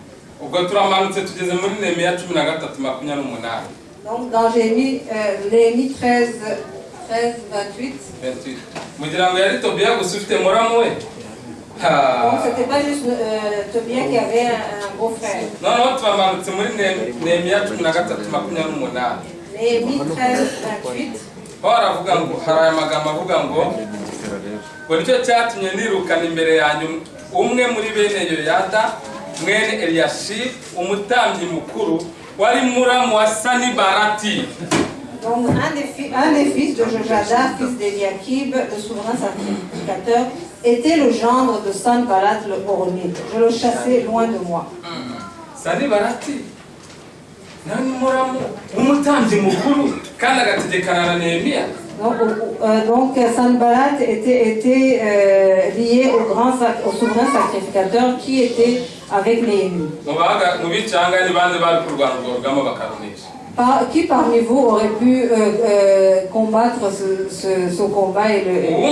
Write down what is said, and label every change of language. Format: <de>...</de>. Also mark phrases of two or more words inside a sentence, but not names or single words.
<fr>Donc dans Néhémie 13, 28. Donc c'était pas juste Tobia qui avait un beau-frère. Néhémie 13, 28.</fr> <rw>nicyo cyatumye nirukana imbere yanyu umwe muri bene Yoyada mwene Eliyashibu umutambyi mukuru wari muramu wa Sanibalati.</rw> <fr>Donc un des fils de Jojada, fils d'Eliakim, le souverain sacrificateur, était le gendre de Sanballat le Horonite. Je le chassais loin de moi.</fr> <rw>Sanibalati nani muramu umutambyi mukuru kandi agategekana na Nehemiya.</rw> <fr>Donc Sanballat était lié au souverain sacrificateur qui était avec Néhémie. Qui parmi vous aurait pu combattre ce combat et le...</fr>